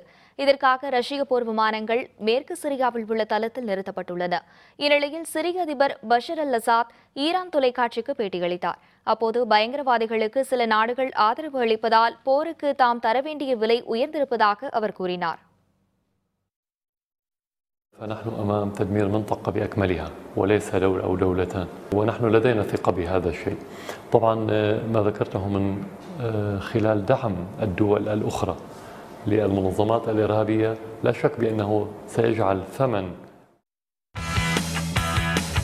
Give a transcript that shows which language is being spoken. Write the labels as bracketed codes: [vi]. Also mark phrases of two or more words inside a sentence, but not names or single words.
[ta] இதற்காக ரஷ்ய போர் விமானங்கள் மேற்கு சிரியாவில் உள்ள தளத்தில் நிறுத்தப்பட்டுள்ளன. இந்நிலையில் சிரிய அதிபர் பஷர் அல் அசாத் ஈரான் தொலைக்காட்சிக்கு பேட்டியளித்தார். அப்போது பயங்கரவாதிகளுக்கு சில நாடுகள் ஆதரவு அளிப்பதால் போருக்கு தாம் தர வேண்டிய விலை உயர்ந்திருப்பதாக அவர் கூறினார். [ar] فنحن أمام تدمير منطقة بأكملها وليس دولة أو دولتان، ونحن لدينا ثقة بهذا الشيء. طبعا ما ذكرته من خلال دعم الدول الأخرى للمنظمات الإرهابية لا شك بأنه سيجعل ثمن